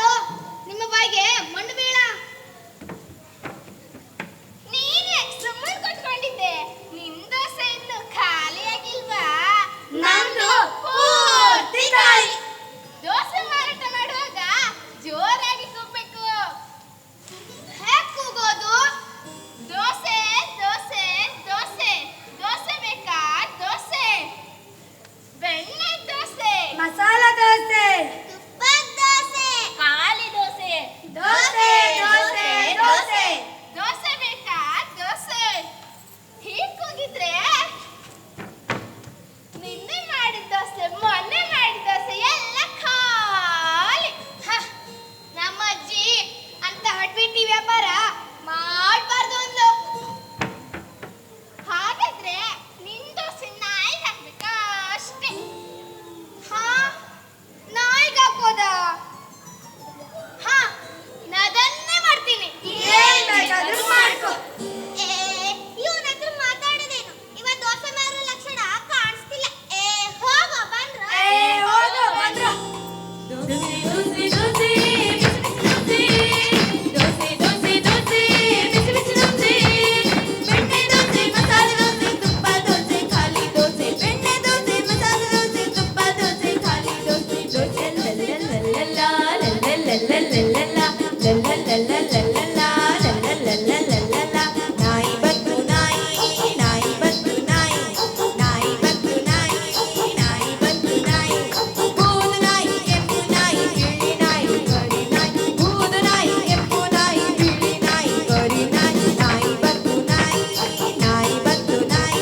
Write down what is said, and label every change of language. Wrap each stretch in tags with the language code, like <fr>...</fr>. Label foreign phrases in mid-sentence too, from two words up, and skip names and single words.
<kn>ನಿಮ್ಮ ಬಾಯಿಗೆ ಮಣ್ಣು ಬೀಳ. ನೀನೇ ಸುಮ್ಮನೆ ಕೊಟ್ಕೊಂಡಿದ್ದೆ. ನಿನ್ ದೋಸೆ ಇನ್ನು ಖಾಲಿ ಆಗಿಲ್ವಾ? ನಂದು ಪೂರ್ತಿ ಖಾಲಿ. ದೋಸೆ ಮಾರಾಟ ಮಾಡುವಾಗ ಜೋರಾಗಿ ಕೂಗ್ಬೇಕು. ಹೇಗ್ ಕೂಗೋದು? ದೋಸೆ ದೋಸೆ ದೋಸೆ. ದೋಸೆ ಬೇಕಾ? ದೋಸೆ. ಬೆಣ್ಣೆ ದೋಸೆ. ಮಸಾಲ ದೋಸೆ. ತುಪ್ಪದ ದೋಸೆ. ಖಾಲಿ ದೋಸೆ. ದೋಸೆ ದೋಸೆ ದೋಸೆ. ದೋಸೆ ಬೇಕಾ? ದೋಸೆ. ಹೀಗ್ ಕೂಗಿದ್ರೆ ನಿನ್ನೆ ಮಾಡಿದ ದೋಸೆ, ಮೊನ್ನೆ ಮಾಡಿದ ದೋಸೆ ಎಲ್ಲ ಖಾಲಿ. ಹ, ನಮ್ಮ ಅಜ್ಜಿ ಅಂತ ಹಡ್ಬಿಟ್ಟಿ ವ್ಯಾಪಾರ ಮಾಡ್ಬಾರ್ದು ಅಂದ್ಲು. ಹಾಗಾದ್ರೆ ನಿನ್ ದೋಸೆ ನಾಯಿಗೆ ಹಾಕ್ಬೇಕಾ ಅಷ್ಟೇ? ಹಾ, ನಾಯಿಗೆ ಹಾಕೋದಾ? ಹಾ, ಅದನ್ನೇ ಮಾಡ್ತೀನಿ. ಏನ್ ಬೇಕಾದ್ರೂ ಮಾಡ್ಕೊ. ಇವನ ಹತ್ರ ಮಾತಾಡೋದೇನು? ಇವತ್ತು ದೋಸೆ ಮಾರೋ ಲಕ್ಷಣ ಕಾಣಿಸ್ತಿಲ್ಲ. ಹೋಗೋ ಬಂದ್ರ. ಹೋಗೋ ಬಂದ್ರು. ದೋಸೆ ದೋಸೆ ದೋಸೆ ಬಿಸಿ ಬಿಸಿ ದೋಸೆ. ದೋಸೆ ದೋಸೆ ದೋಸೆ ಬಿಸಿ ಬಿಸಿ ದೋಸೆ. ಬೆಣ್ಣೆ ದೋಸೆ ಮಸಾಲೆ ದೋಸೆ ತುಪ್ಪ ದೋಸೆ ಖಾಲಿ ದೋಸೆ. ಬೆಣ್ಣೆ ದೋಸೆ ಮಸಾಲೆ ದೋಸೆ ತುಪ್ಪ ದೋಸೆ ಖಾಲಿ ದೋಸೆ. ದೋಸೆ ಲಲ್ಲಲ್ಲಲ್ಲ ಲಲ್ಲಲ್ಲಲ್ಲ ಲಲ್ಲಲ್ಲಲ್ಲ ಲಲ್ಲಲ್ಲಲ್ಲ. ನಾಯಿ ಬಂತು ನಾಯಿ, ನಾಯಿ ಬಂತು ನಾಯಿ, ನಾಯಿ ಬಂತು ನಾಯಿ, ನಾಯಿ ಬಂತು ನಾಯಿ. ಬೂದು ನಾಯಿ ಕೆಂಪು ನಾಯಿ ಬಿಳಿ ನಾಯಿ ಕರಿ ನಾಯಿ. ಬೂದು ನಾಯಿ ಕೆಂಪು ನಾಯಿ ಬಿಳಿ ನಾಯಿ ಕರಿ ನಾಯಿ. ನಾಯಿ ಬಂತು ನಾಯಿ, ನಾಯಿ ಬಂತು ನಾಯಿ.</kn>